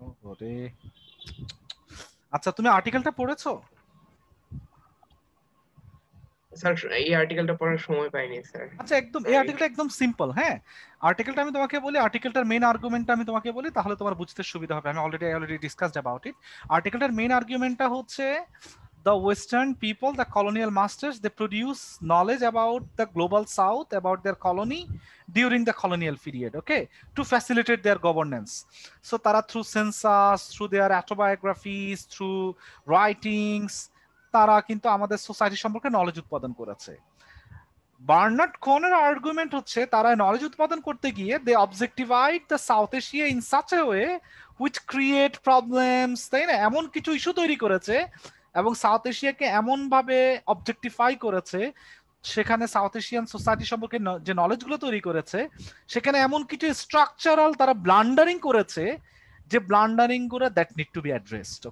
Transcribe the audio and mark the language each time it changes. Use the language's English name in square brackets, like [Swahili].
[Bangla] ওরে, আচ্ছা তুমি আর্টিকেলটা পড়েছো? স্যার এই আর্টিকেলটা পড়ার সময় পাইনি স্যার। আচ্ছা, একদম এই আর্টিকেলটা একদম সিম্পল। হ্যাঁ, আর্টিকেলটা আমি তোমাকে বলি, আর্টিকেলটার মেইন আর্গুমেন্টটা আমি তোমাকে বলি, তাহলে তোমার বুঝতে সুবিধা হবে। আমি [English] Already discussed about it. [Bangla] আর্টিকেলটার main আর্গুমেন্টটা হচ্ছে [English] the Western people, the colonial masters, they produce knowledge about the global South, about their colony during the colonial period, okay, to facilitate their governance. [Bangla] So tara [English] through census, through their autobiographies, through writings, [Bangla] তারা কিন্তু আমাদের society সম্পর্কে knowledge উৎপাদন করেছে। Bernard কোনের argument হচ্ছে তারা knowledge উৎপাদন করতে গিয়ে [English] they objectivised the South Asia in such a way which create problems, [Bangla] তাই না, এমন কিছু ইস্যু তৈরি করেছে এবং সাউথ এশিয়াকে এমন ভাবে অবজেক্টিফাই করেছে, সেখানে সাউথ এশিয়ান সোসাইটি সম্পর্কে যে নলেজগুলো তৈরি করেছে সেখানে এমন কিছু স্ট্রাকচারাল তারা ব্লান্ডারিং করেছে, যে ব্লান্ডারিং গুলো [English] That need to be addressed.